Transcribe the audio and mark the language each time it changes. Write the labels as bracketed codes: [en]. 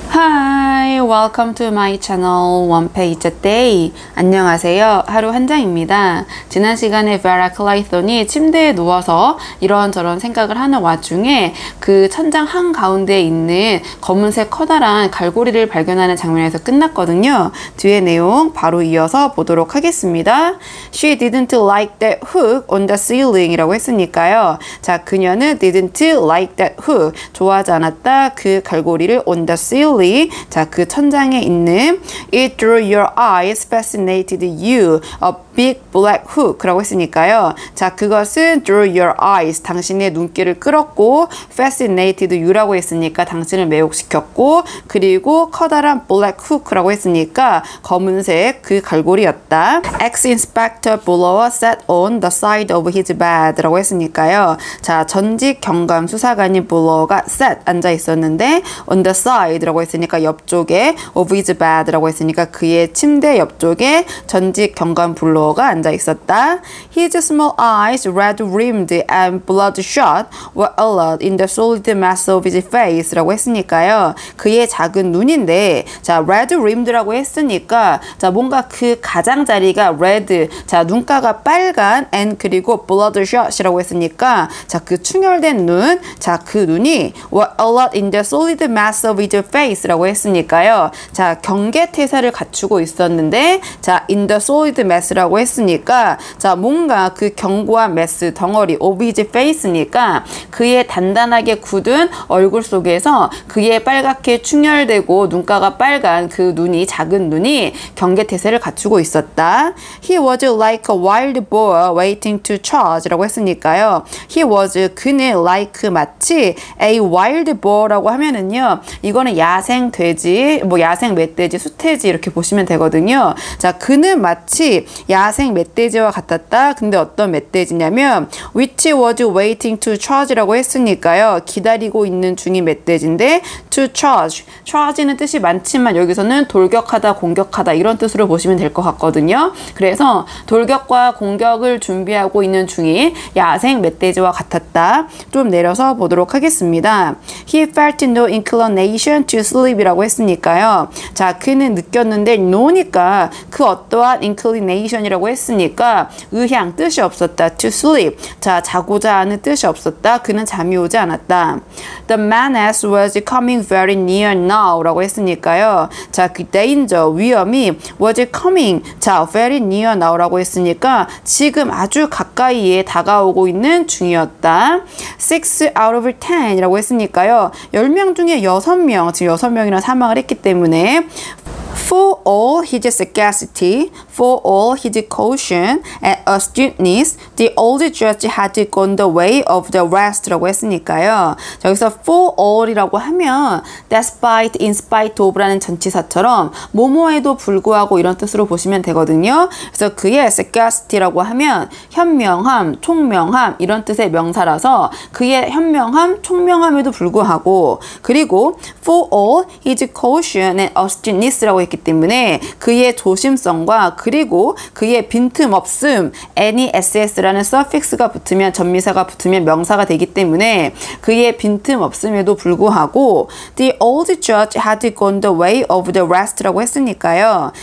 [en] Hi, welcome to my channel One Page a Day. [ko] 안녕하세요. 하루 한 장입니다. 지난 시간에 베라 클라이톤이 침대에 누워서 이런저런 생각을 하는 와중에 그 천장 한가운데에 있는 검은색 커다란 갈고리를 발견하는 장면에서 끝났거든요. 뒤에 내용 바로 이어서 보도록 하겠습니다. [en] She didn't like that hook on the ceiling [ko] 이라고 했으니까요. 자, 그녀는 [en] didn't like that hook. [ko] 좋아하지 않았다. 그 갈고리를 [en] on the ceiling. [ko] 자, 그 천장에 있는 [en] It drew your eyes, fascinated you. A big black hook [ko] 라고 했으니까요. 자, 그것은 [en] drew your eyes. [ko] 당신의 눈길을 끌었고 fascinated you라고 했으니까 당신을 매혹시켰고 그리고 커다란 black hook라고 했으니까 검은색 그 갈고리였다. [en] Ex-Inspector Buller sat on the side of his bed [ko] 라고 했으니까요. 자, 전직 경감 수사관인 불러가 sat 앉아 있었는데 [en] on the side [ko] 라고 했으니까 옆쪽에 [en] of his bed [ko] 라고 했으니까 그의 침대 옆쪽에 전직 경감 불러가 앉아 있었다. [en] His small eyes, red rimmed and bloodshot, were alert in the solid mass of his face [ko] 라고 했으니까요. 그의 작은 눈인데 자, [en] red rimmed [ko] 라고 했으니까 자, 뭔가 그 가장자리가 red, 자, 눈가가 빨간 and 그리고 bloodshot이라고 했으니까 자, 그 충혈된 눈, 자, 그 눈이 [en] were alert in the solid mass of his face [ko] 라고 했으니까요. 자, 경계태세를 갖추고 있었는데 자, [en] in the solid mass [ko] 라고 했으니까 자, 뭔가 그 견고한 mass 덩어리 [en] of his face [ko] 니까 그의 단단하게 굳은 얼굴 속에서 그의 빨갛게 충혈되고 눈가가 빨간 그 눈이 작은 눈이 경계태세를 갖추고 있었다. [en] He was like a wild boar waiting to charge [ko] 라고 했으니까요. [en] He was 그는 like 마치 a wild boar [ko] 라고 하면은요. 이거는 야생 돼지, 뭐 야생 멧돼지, 수돼지 이렇게 보시면 되거든요. 자, 그는 마치 야생 멧돼지와 같았다. 근데 어떤 멧돼지냐면 [en] which was waiting to charge [ko] 라고 했으니까요. 기다리고 있는 중인 멧돼지인데 [en] to charge. [ko] charge는 뜻이 많지만 여기서는 돌격하다, 공격하다 이런 뜻으로 보시면 될 것 같거든요. 그래서 돌격과 공격을 준비하고 있는 중인 야생 멧돼지와 같았다. 좀 내려서 보도록 하겠습니다. [en] He felt no inclination to sleep [ko] 이라고 했으니까요. 자, 그는 느꼈는데 no니까 그 어떠한 inclination이라고 했으니까 의향, 뜻이 없었다. [en] to sleep. [ko] 자, 자고자 하는 뜻이 없었다. 그는 잠이 오지 않았다. [en] The menace was coming very near now [ko] 라고 했으니까요. 자, 그 danger, 위험이 [en] was coming. [ko] 자, [en] very near now [ko] 라고 했으니까 지금 아주 가까이에 다가오고 있는 중이었다. [en] 6 out of 10 [ko] 이라고 했으니까요. 10명 중에 6명, 지금 6명이나 사망을 했기 때문에 [en] For all his sagacity, for all his caution and astuteness, the old judge had gone the way of the rest 라고 했으니까요. [ko] 자, 여기서 for all이라고 하면 despite, in spite of라는 전치사처럼 뭐뭐에도 불구하고 이런 뜻으로 보시면 되거든요. 그래서 그의 sagacity라고 하면 현명함, 총명함 이런 뜻의 명사라서 그의 현명함, 총명함에도 불구하고 그리고 [en] for all his caution and astuteness [ko] 라고 했기 때문에 그의 조심성과 그리고 그의 빈틈없음 ness라는 suffix가 붙으면 전미사가 붙으면 명사가 되기 때문에 그의 빈틈없음에도 불구하고 [en] the old judge had gone the way of the rest [ko] 라고 했으니까요.